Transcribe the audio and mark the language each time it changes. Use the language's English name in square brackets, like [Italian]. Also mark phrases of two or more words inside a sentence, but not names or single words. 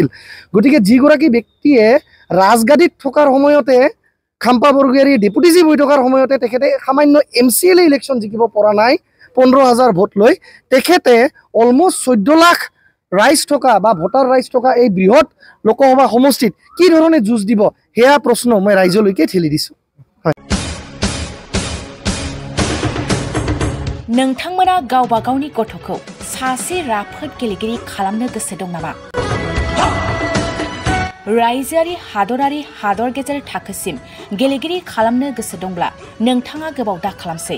[Assamese] গতিকে যিগৰাকী ব্যক্তিয়ে ৰাজগাদীত থকাৰ সময়তে খাম্পা বৰগোহাঁই [English] deputy chief [Assamese] হৈ থকাৰ সময়তে তেখেতে সামান্য MCLA ইলেকশ্যন জিকিব পৰা নাই 15,000 ভোট লৈ, তেখেতে অলমষ্ট 14 লাখ ৰাইজ থকা বা ভোটাৰ ৰাইজ থকা এই বৃহৎ লোকসভা সমষ্টিত কি ধৰণে যুঁজ দিব সেয়া প্ৰশ্ন মই ৰাইজলৈকে ঠেলি দিছোঁ। [Bodo] नोंथांमोना गावबा गावनि गथ'खौ सासे राफोद गेलेगिरि खालामनो गोसो दं नामा? रायजोआरि हादरारि हादर गेजेर थाखोसिम गेलेगिरि खालामनो गोसो दंब्ला नोंथाङा गोबाव दा खालामसै।